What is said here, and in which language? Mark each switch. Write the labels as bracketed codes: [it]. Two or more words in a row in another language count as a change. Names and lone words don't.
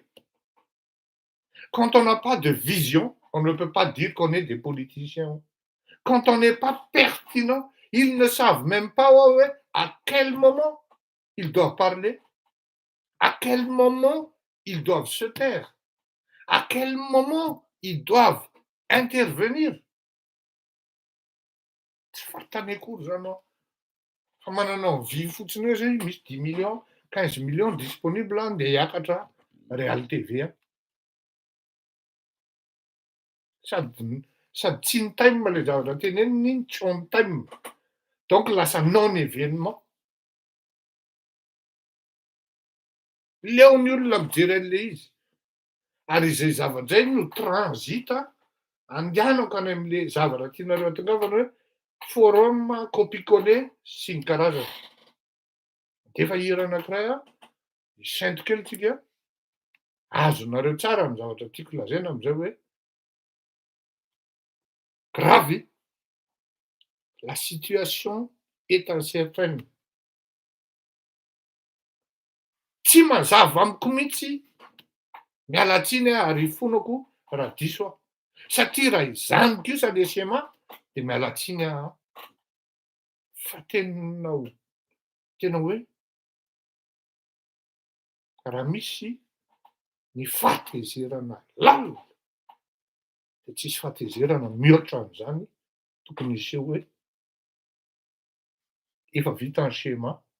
[fr] Quand on n'a pas de vision, on ne peut pas dire qu'on est des politiciens. Quand on n'est pas pertinent, ils ne savent même pas à quel moment ils doivent parler, à quel moment ils doivent se taire, à quel moment ils doivent intervenir. [mg] Tsy fantany akory zany ao. Fa manana vy fotsiny hoe zay misy 10 millions, 15 [fr] millions disponible [mg] andeha hiakatra Real TV. Sady tsy ny time le zavatra teneniny iny, tsy [en] on time. [fr] Donc [mg] lasa [fr] non événement. [mg] Leo ny olona mijery an'le izy. Ary izay zavatra zay no transita andehanako any am'le zavatra tianareo atongavana hoe forum copy-coller sy ny karazany. De efa hira anankiray sainto kely tsika, azonareo tsara ny zavatra tiako lazaina am'zay hoe grave, [fr] la situation est incertaine. [mg] Tsy mazava amiko mihitsy miala tsiny ary fonako raha diso aho. Satria raha izany kosa le schéma, de miala tsiny aho. Fa tena hoe raha misy ny fahatezerana lalina, de tsisy fahatezerana mihoatra an'izany, tokony hiseho hoe efa vita ny schéma.